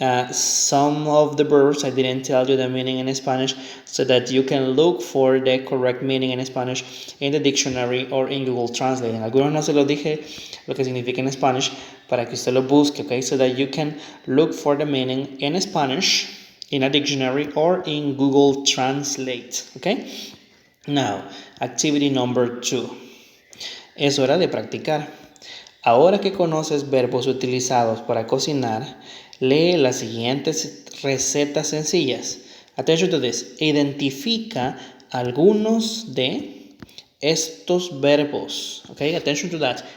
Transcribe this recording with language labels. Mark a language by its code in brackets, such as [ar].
[en] Some of the verbs I didn't tell you the meaning in Spanish, so that you can look for the correct meaning in Spanish in the dictionary or in Google Translate. [es] En algunos no se lo dije lo que significa en Spanish para que usted lo busque, okay? [en] So that you can look for the meaning in Spanish in a dictionary or in Google Translate, okay? Now, activity number 2. [es] Es hora de practicar. Ahora que conoces verbos utilizados para cocinar, lee las siguientes recetas sencillas. [en] Attention to this. [es] Identifica algunos de estos verbos. Okay, [en] attention to that.